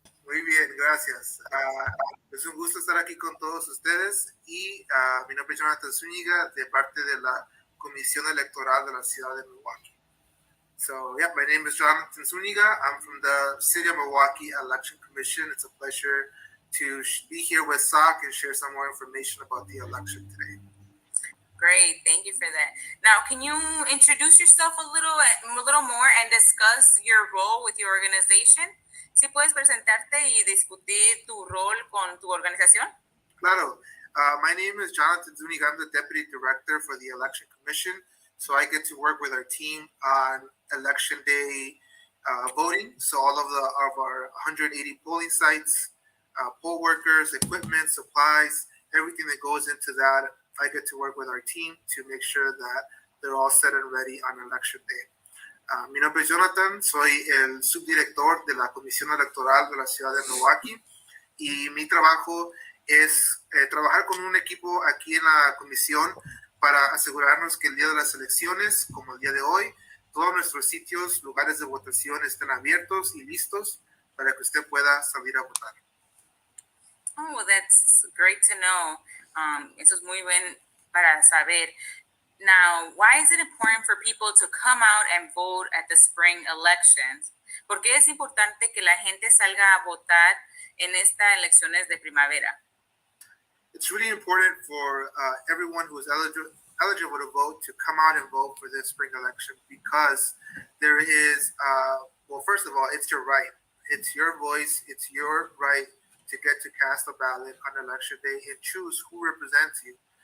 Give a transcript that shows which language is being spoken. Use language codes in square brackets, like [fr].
[es] Muy bien, gracias. Es un gusto estar aquí con todos ustedes y mi nombre es Jonathan Zúñiga de parte de la Comisión Electoral de la ciudad de Milwaukee. [en] So, yeah, my name is Jonathan Zuniga. I'm from the City of Milwaukee Election Commission. It's a pleasure to be here with SOC and share some more information about the election today. Great, thank you for that. Now, can you introduce yourself a little more and discuss your role with your organization? [es] Si puedes presentarte y discutir tu rol con tu organización. Claro. [en] My name is Jonathan Zuniga. I'm the Deputy Director for the Election Commission. So I get to work with our team on election day voting. So all of our 180 polling sites, poll workers, equipment, supplies, everything that goes into that, I get to work with our team to make sure that they're all set and ready on election day. [es] Mi nombre es Jonathan, soy el subdirector de la Comisión Electoral de la Ciudad de Milwaukee y mi trabajo es trabajar con un equipo aquí en la comisión para asegurarnos que el día de las elecciones, como el día de hoy, todos nuestros sitios, lugares de votación estén abiertos y listos para que usted pueda salir a votar. [en] Oh, that's great to know. [es] Eso es muy bien para saber. [en] Now, why is it important for people to come out and vote at the spring elections? [es] ¿Por qué es importante que la gente salga a votar en estas elecciones de primavera? [en] It's really important for everyone who is eligible to vote to come out and vote for this spring election because there is, well, first of all, it's your right. It's your voice. It's your right to get to cast a ballot on election day and choose who represents you.